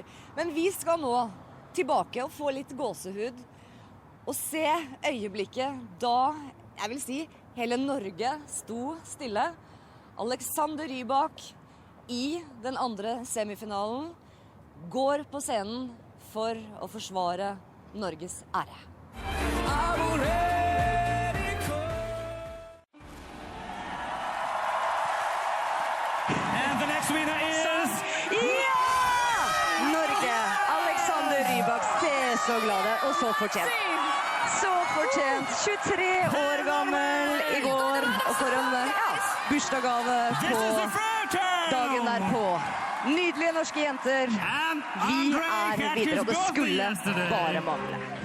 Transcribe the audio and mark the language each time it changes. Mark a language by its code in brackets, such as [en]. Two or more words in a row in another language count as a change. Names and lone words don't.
[no] Men vi skal nå tilbake og få litt gåsehud og se øyeblikket da, jeg vil si, hele Norge sto stille. Alexander Rybak i den andre semifinalen går på scenen for å forsvare Norges ære. [en] And the next winner is... [no] Norge! Alexander Rybak, se så glade og så fortjent. Så fortjent. 23 år gammel i går, og for en bursdagsgave på dagen derpå. Nydelige norske jenter. Vi videre, og det skulle bare mangle.